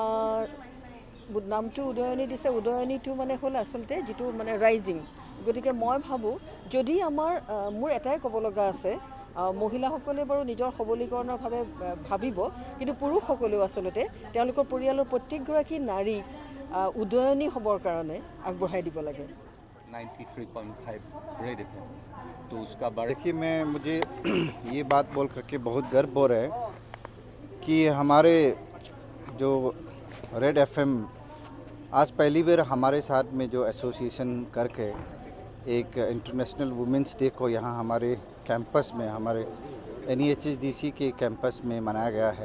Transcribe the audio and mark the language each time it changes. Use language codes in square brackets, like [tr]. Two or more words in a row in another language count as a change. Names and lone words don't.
[as] উদয়নি দিছে উদয়নিটো মানে হ'ল আচলতে যিটো মানে ৰাইজিং গতিকে মই ভাবোঁ যদি মোৰ এটাই ক'ব লগা আছে, মহিলাসকলে বাৰু নিজৰ সবলীকৰণৰ ভাৱে ভাবিব, কিন্তু পুৰুষসকলেও আচলতে তেওঁলোকৰ পৰিয়ালৰ প্ৰত্যেকগৰাকী নাৰীক উদয়নী হ'বৰ কাৰণে আগবঢ়াই দিব লাগে। [hi] 93.5 रेड एफएम, तो उसका देखिए मुझे ये बात बोल करके बहुत गर्व हो रहा है कि हमारे जो रेड एफएम आज पहली बार हमारे साथ में जो एसोसिएशन करके एक [en] International Women's Day [hi] को यहाँ हमारे कैंपस में, हमारे NEHSDC के कैंपस में मनाया गया है।